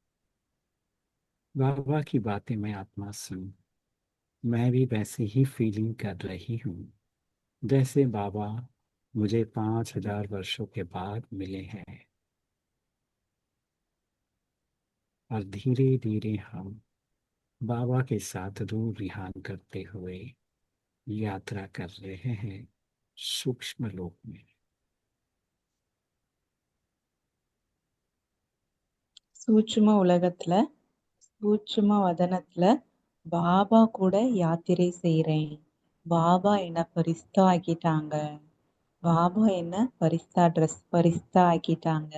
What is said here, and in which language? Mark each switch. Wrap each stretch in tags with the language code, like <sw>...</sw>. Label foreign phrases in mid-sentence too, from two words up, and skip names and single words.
<hi>बाबा की बातें मैं आत्मा सुन, मैं भी वैसे ही फीलिंग कर रही हूँ जैसे बाबा मुझे 5000 वर्षों के बाद मिले हैं। और धीरे धीरे हम बाबा के साथ रूह रिहान करते हुए यात्रा कर रहे हैं सूक्ष्म लोक में।</hi> <ta>சூட்சும உலகத்துல சூட்சும வதனத்துல பாபா கூட யாத்திரை செய்றேன். பாபா என்ன பரிஸ்தா ஆக்கிட்டாங்க. பாபா என்ன பரிஸ்தா ஆக்கிட்டாங்க.</ta>